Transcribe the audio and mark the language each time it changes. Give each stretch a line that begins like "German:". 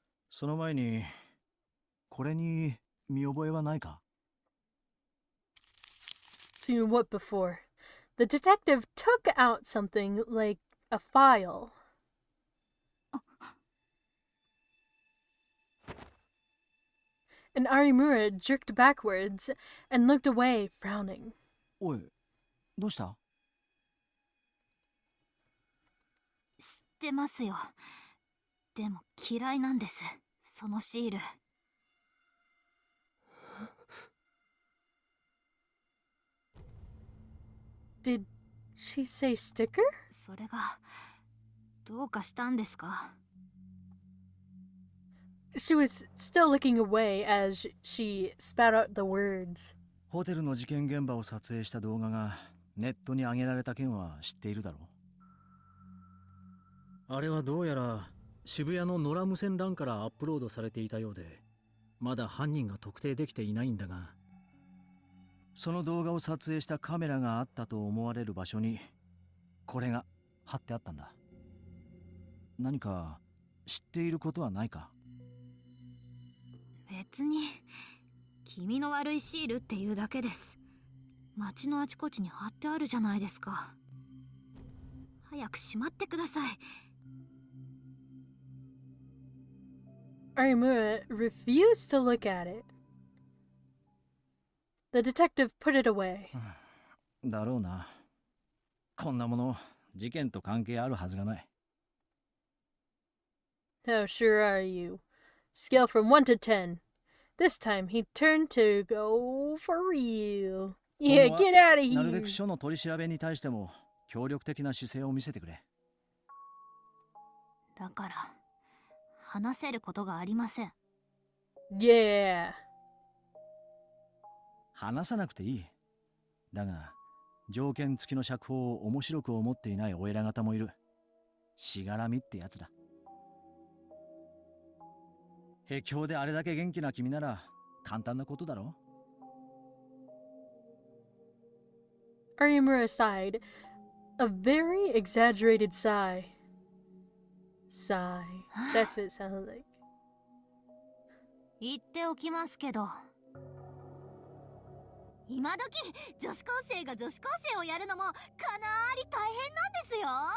Japanese: その前に、これに見覚えはないか？
English: Seen what before? The detective took out something like a file. And Arimura jerked backwards and looked away, frowning.
Japanese: おい、どうした？知ってますよ。でも嫌いなんです、そのシール。
English: Did she say sticker?
Japanese: それがどうかしたんですか？
English: She was still looking away as she spat out the words.
Japanese: ホテルの事件現場を撮影した動画がネットに上げられた件は知っているだろう。あれはどうやら渋谷の野良無線 LAN からアップロードされていたようで、まだ犯人が特定できていないんだが、その動画を撮影したカメラがあったと思われる場所にこれが貼ってあったんだ。何か知っていることはないか？別に気味の悪いシールっていうだけです。街のあちこちに貼ってあるじゃないですか。早くしまってください。
English: Arimura refused to look at it. The detective put it away.
Japanese: だろうな。こんなもの事件と関係あるはずがない。
English: How sure are you? Scale from 1 to 10. This time he turned to go for real. Yeah, get out of
Japanese: なるべ
English: here.
Japanese: く署の取り調べに対しても協力的な姿勢を見せてくれ。だから話せることがありません。
English: Yeah.
Japanese: 話さなくていい。だが条件付きの釈放を面白く思っていないお偉方もいる。しがらみってやつだ。へきょうであれだけ元気な君なら簡単なことだろ。
English: Arimura sighed. A very exaggerated sigh. Sigh. That's what it sounded like.
Japanese: 言っておきますけど、今時女子高生が女子高生をやるのもかなり大変なんですよ。